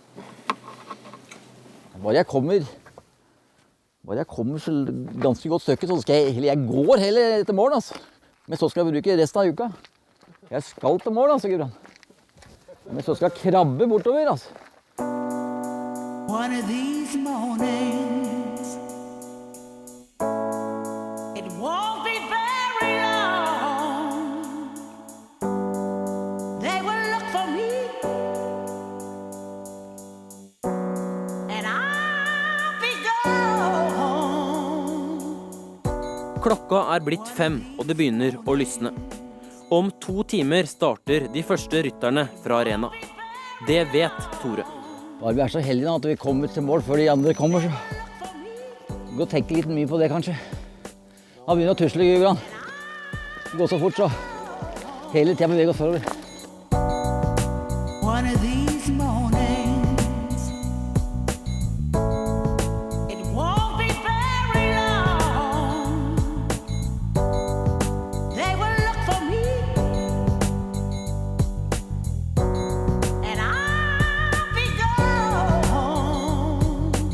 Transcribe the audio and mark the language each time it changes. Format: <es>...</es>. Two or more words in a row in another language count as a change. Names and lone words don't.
<no>Bare jeg kommer så ganske godt stykke, så skal jeg går heller til mål, altså. Men så skal jeg bruke resten av uka. Jeg skal til mål, altså, Gudbrand. Men så skal jeg krabbe bortover, altså.</no> <en>One of these mornings, it won't be very long. They will look for me, and I'll be gone.</en> <no>Klokka er blitt 5, og det begynner å lysne. Om 2 timer starter de første rytterne fra arena. Det vet Tore. Bare vi er så heldige da, at vi kommer til mål før de andre kommer, så vi går og tenker litt mye på det, kanskje. Da begynner å tusle, Gudbrand. Det går så fort, så hele tiden beveger oss forover.</no> <en>One of these mornings, it won't be very long. They will look for me, and I'll be gone.</en>